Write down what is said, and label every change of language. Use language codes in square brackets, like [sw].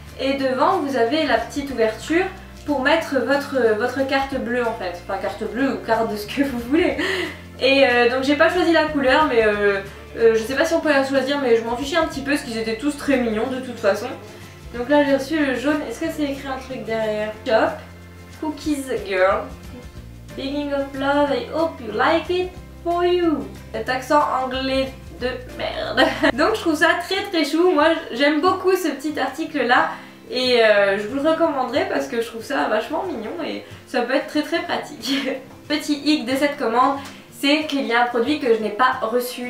[fr] Et devant vous avez la petite ouverture pour mettre votre carte bleue en fait. Enfin carte bleue ou carte de ce que vous voulez. Et donc j'ai pas choisi la couleur mais je sais pas si on peut la choisir mais je m'en fichais un petit peu parce qu'ils étaient tous très mignons de toute façon. Donc là j'ai reçu le jaune, est-ce que c'est écrit un truc derrière? [en] Shop, Cookies Girl, Beginning of Love, I hope you like it for you. [fr] Cet accent anglais de merde. Donc je trouve ça très chou, moi j'aime beaucoup ce petit article là. Et je vous le recommanderais parce que je trouve ça vachement mignon et ça peut être très pratique. Petit hic de cette commande, c'est qu'il y a un produit que je n'ai pas reçu.